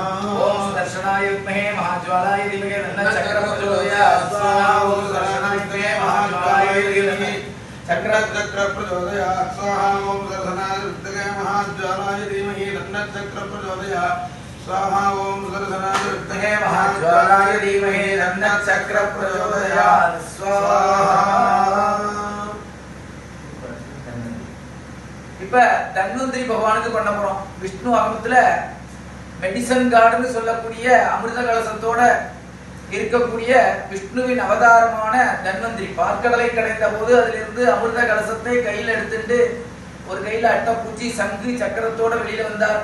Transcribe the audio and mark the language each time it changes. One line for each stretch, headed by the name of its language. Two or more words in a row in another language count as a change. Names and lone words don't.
Sanskrit: ओम सुदर्शनाय विद्महे महाज्वालाय धीमहि तन्नः चक्रः प्रचोदयात् स्वाहा ओम सुदर्शनाय विद्महे महाज्वालाय धीमहि चक्रः प्रचोदयात् स्वाहा ओम सुदर्शनाय विद्महे महाज्वालाय धीमहि तन्नः चक्रः प्रचोदयात् स्वाहा ओम सुदर्शनाय विद्महे महाज्वालाय धीमहि तन्नः चक्रः प्रचोदयात् स्वाहा
Tamil: இப்ப தன்வந்திரி பகவானுக்கு பண்ண போறோம். விஷ்ணு ஆகமத்துல மெடிசன் கார்டுன்னு சொல்லக்கூடிய அமிர்த கலசத்தோட இருக்கக்கூடிய விஷ்ணுவின் அவதாரமான தன்வந்திரி பார்க்கடலை கடைந்த போது அதிலிருந்து அமிர்த கலசத்தை கையில் எடுத்துட்டு ஒரு கையில அட்டப்பூச்சி சங்கு சக்கரத்தோட வெளியில வந்தார்.